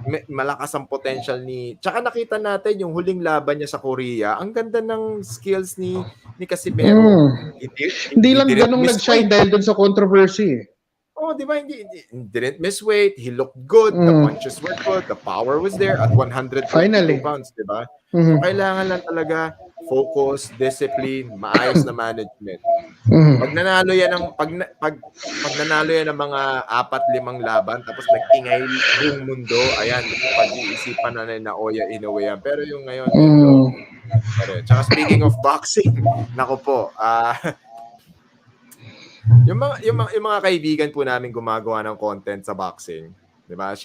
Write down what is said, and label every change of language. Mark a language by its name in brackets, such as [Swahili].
[Filipino] Malakas ang potential ni... Tsaka nakita natin yung huling laban niya sa Korea. Ang ganda ng skills ni Casimero. Hindi lang ganun nag-shine dahil dun sa controversy. Oh, di ba? [English] Hindi didn't miss weight. He looked good. The punches were good. The power was there at 122 pounds, [Filipino] di ba? So, kailangan lang talaga focus, discipline, maayos na management. Pag nanalo yan ng pag nanalo yan ng mga 4-5 laban tapos nag-ingay buong mundo, ayan, pag-iisipan na na Oya Inoue yan. Pero yung ngayon, tsaka [English] speaking of boxing, [Filipino] nako po, yung mga kaibigan po namin gumagawa ng content sa boxing, 'di ba?